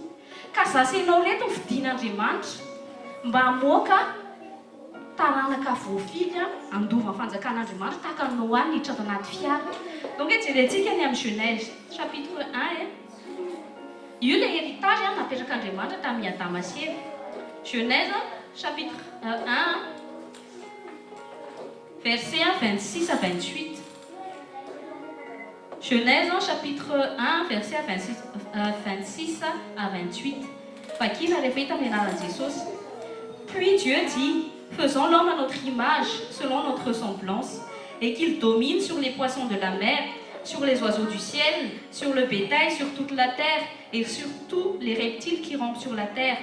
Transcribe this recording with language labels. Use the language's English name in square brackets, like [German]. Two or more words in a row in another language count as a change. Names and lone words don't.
[Malagasy] Ka zasenao reto ny fidian'Andriamanitra mba hamoaka taranaka voafily andova fanjakan'Andriamanitra tahaka ny Noa niditra ato anaty fiara. Donc jerentsika ny amin'ny Genèse chapitre 1 io le héritage napetrak'Andriamanitra tamin'ny Adama sy Eva. [French] Genèse chapitre 1 versets 26 à 28. Genèse chapitre 1 verset 26 à 28. Puis Dieu dit, faisons l'homme à notre image, selon notre ressemblance, et qu'il domine sur les poissons de la mer, sur les oiseaux du ciel, sur le bétail, sur toute la terre, et sur tous les reptiles qui rampent sur la terre.